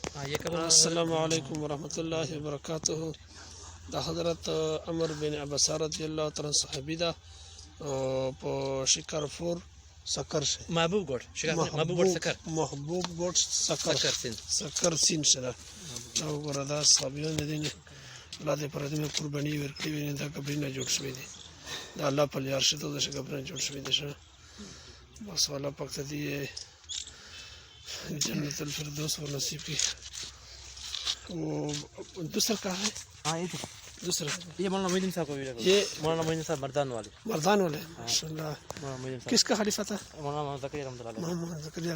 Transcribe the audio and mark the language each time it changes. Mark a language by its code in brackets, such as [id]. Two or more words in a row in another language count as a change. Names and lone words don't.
[ar] السلام علیکم ورحمۃ اللہ وبرکاتہ. [ps] دا حضرت عمر بن عباسہ رضی اللہ تعالی صحابی دا په شکارپور سکر محبوب ګوټ سکر محبوب ګوټ سکر سین سره دا وګوره دا صحابیان دي نه الله دې پر دې قرباني ورکړي وي. دا قبرونه جوړ شوي دي دا الله په لیار شته د قبرونه جوړ شوي دي بس والا پاک ته دي جنت الفردوس اور نصیب کی. [ur] وہ دوسرا کہاں ہے؟ دوسرا یہ مولانا محدین صاحب کو یہ مولانا محدین صاحب مردان والے ماشاء اللہ. کس کا خلیفہ تھا؟ مولانا محمد زکریا رحمۃ اللہ علیہ. محمد زکریا.